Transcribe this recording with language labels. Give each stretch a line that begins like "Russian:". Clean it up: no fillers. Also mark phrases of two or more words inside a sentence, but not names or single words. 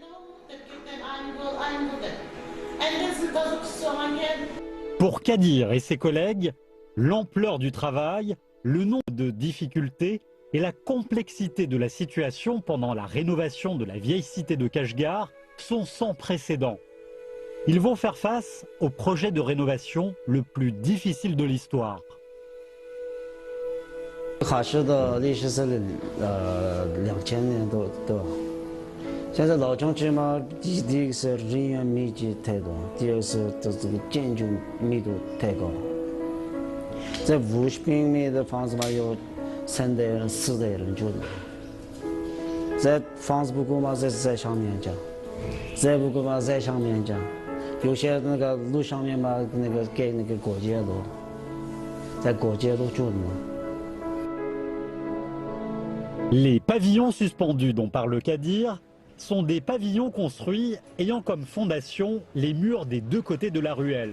French: Pour Kadir et ses collègues, l'ampleur du travail, le nombre de difficultés et la complexité de la situation pendant la rénovation de la vieille cité de Kashgar sont sans précédent. Ils vont faire face au projet de rénovation le plus difficile de l'histoire.
Chinese: 卡市的历史是2000年多，现在老城区嘛，第一个是人员密集太多，第二个是这个建筑密度太高。在50平米的房子嘛，有3代人、4代人住的。在房子不够嘛，在上面讲；再不够嘛，在上面讲。有些那个路上面嘛，那个盖那个过街楼，在过街楼住的嘛。
French: Les pavillons suspendus dont parle Kadir sont des pavillons construits ayant comme fondation les murs des deux côtés de la ruelle.